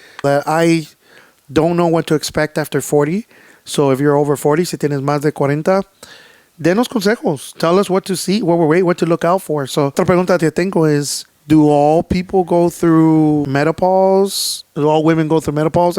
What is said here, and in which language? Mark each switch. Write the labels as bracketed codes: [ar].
[en] But I don't know what to expect after 40. So if you're over 40, [es] si tienes más de 40, denos consejos. [en] Tell us what to see, what to look out for. So, [es] otra pregunta que tengo [en] is, do all people go through menopause? Do all women go through menopause?